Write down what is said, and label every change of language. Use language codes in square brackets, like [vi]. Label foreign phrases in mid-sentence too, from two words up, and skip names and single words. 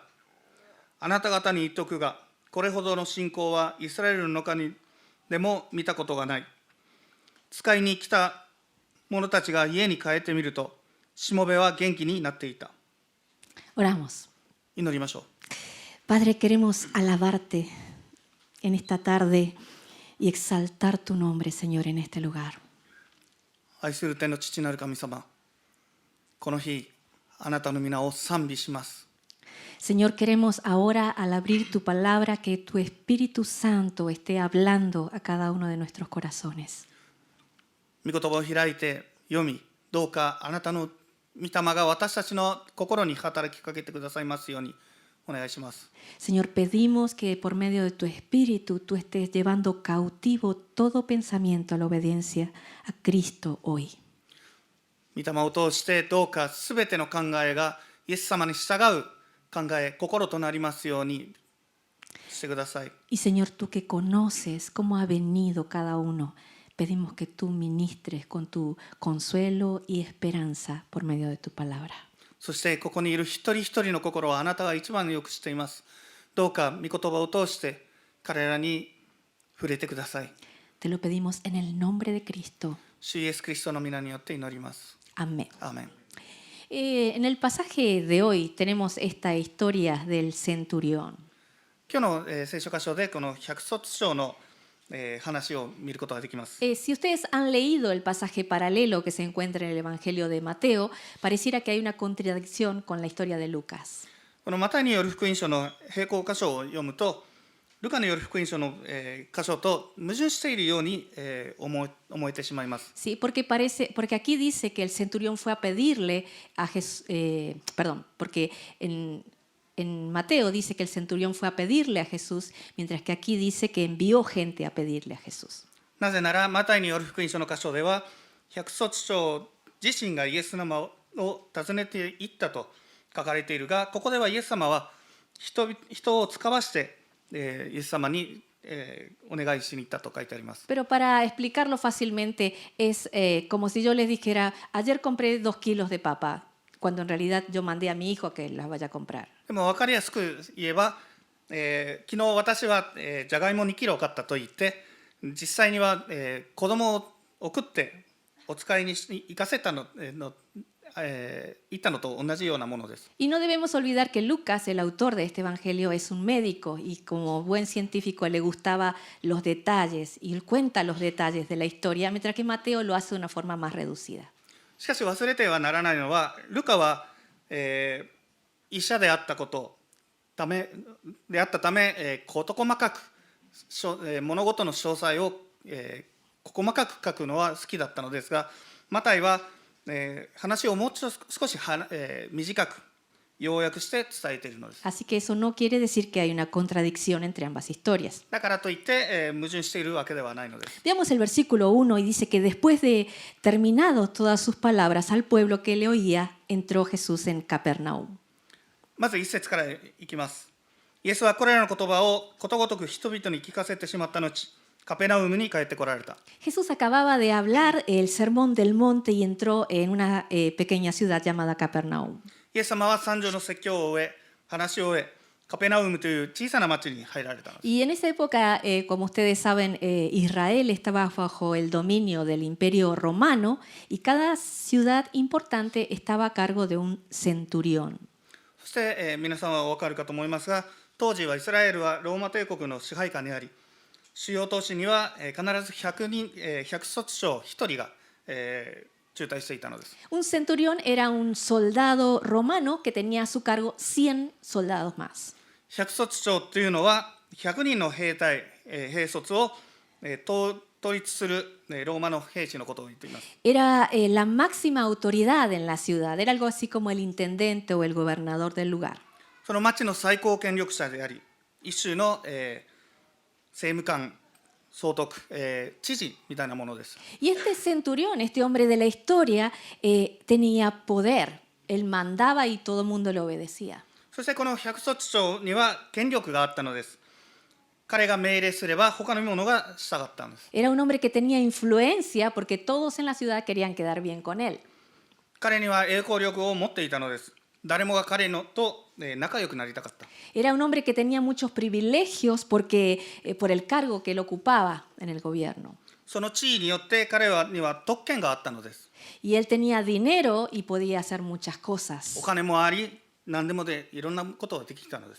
[ja] あなた方に言っておくが、これほどの信仰はイスラエルの中にでも見たことがない。使いに来た者たちが家に帰ってみると、しもべは元気になっていた。 [es] Oramos. [ja] 祈りましょう。 [es] Padre, queremos alabarte en esta tarde y exaltar tu nombre, Señor, en este lugar. [ja] 愛する天の父なる神様、この日、あなたの皆を賛美します。 [es] Señor, queremos ahora, al abrir tu palabra, que tu Espíritu Santo esté hablando a cada uno de nuestros corazones. [ja] 御言葉を開いて読み、どうかあなたの御霊が私たちの心に働きかけてくださいますようにお願いします。 [es] Señor, pedimos que por medio de tu Espíritu tú estés llevando cautivo todo pensamiento a la obediencia a Cristo hoy. [ja] 御霊を通してどうかすべての考えがイエス様に従う考え、心となりますようにしてください。 [es] Y Señor, tú que conoces cómo ha venido cada uno, pedimos que tú ministres con tu consuelo y esperanza por medio de tu palabra. [ja] そしてここにいる一人一人の心をあなたが一番よく知っています。どうか御言葉を通して彼らに触れてください。 [es] Te lo pedimos en el nombre de Cristo. [ja] 主イエスキリストの皆によって祈ります。 [es] Amén. [ja] アーメン。 [es] En el pasaje de hoy tenemos esta historia del centurión. [ja] 今日の聖書箇所でこの百卒長の話を見ることができます。 [es] Si ustedes han leído el pasaje paralelo que se encuentra en el Evangelio de Mateo, pareciera que hay una contradicción con la historia de Lucas. [ja] このマタイによる福音書の並行箇所を読むと、ルカによる福音書の箇所と矛盾しているように思えてしまいます。 [es] Sí, porque aquí dice que el centurión fue a pedirle a Jesús, porque en Mateo dice que el centurión fue a pedirle a Jesús, mientras que aquí dice que envió gente a pedirle a Jesús. [ja] なぜならマタイによる福音書の箇所では百卒長自身がイエス様を訪ねていったと書かれているが、ここではイエス様は人を使わしてイエス様にお願いしに行ったと書いてあります。 [es] Pero para explicarlo fácilmente es como si yo les dijera, ayer compré 2 kilos de papa, cuando en realidad yo mandé a mi hijo a que las vaya a comprar. [ja] でも分かりやすく言えば、昨日私はじゃがいも2キロ買ったと言って、実際には子供を送ってお使いに行かせたの行ったのと同じようなものです。 [es] Y no debemos olvidar que Lucas, el autor de este evangelio, es un médico y como buen científico le gustaba los detalles y él cuenta los detalles de la historia, mientras que Mateo lo hace de una forma más reducida. [ja] しかし忘れてはならないのは、ルカは、医者であったため、事細かく物事の詳細を、細かく書くのは好きだったのですが、マタイは話をもう少し短く要約して伝えているのです。 [es] Así que eso no quiere decir que hay una contradicción entre ambas historias. [ja] だからといって、矛盾しているわけではないのです。 [es] Veamos el versículo 1 y dice que después de terminados todas sus palabras al pueblo que le oía, entró Jesús en Capernaum. [ja] まず一節からいきます。イエスはこれらの言葉をことごとく人々に聞かせてしまった後、カペナウムに帰ってこられた。 [es] Jesús acababa de hablar el sermón del monte y entró en una pequeña ciudad llamada Capernaum. [ja] イエス様は三条の説教を終え、話を終え、カペナウムという小さな町に入られたのです。 [es] Y en esa época, como ustedes saben, Israel estaba bajo el dominio del imperio romano y cada ciudad importante estaba a cargo de un centurión. [ja] そして、皆さんはお分かるかと思いますが、当時はイスラエルはローマ帝国の支配下にあり、主要都市には必ず百卒長1人が駐滞していたのです。 [es] Un centurión era un soldado romano que tenía a su cargo 100 soldados más. [ja] 百卒長というのは100人の兵卒を統一するローマの兵士のことを言っています。 [es] Era la máxima autoridad en la ciudad, era algo así como el intendente o el gobernador del lugar. [ja] その町の最高権力者であり、一種の政務官、総督、知事みたいなものです。 [es] Y este centurión, este hombre de la historia, tenía poder. Él mandaba y todo el mundo le obedecía. [ja] そしてこの百卒長には権力があったのです。彼が命令すれば他の者が従ったんです。 [es] Era un hombre que tenía influencia porque todos en la ciudad querían quedar bien con él. [ja] 彼には栄光力を持っていたのです。誰もが彼のと仲良くなりたかった。 [es] Era un hombre que tenía muchos privilegios por el cargo que él ocupaba en el gobierno. [ja] その地位によって彼には特権があったのです。 [es] Y él tenía dinero y podía hacer muchas [ja] お [es] cosas. [ja] 金もあり、何でもでいろんなことができたのです。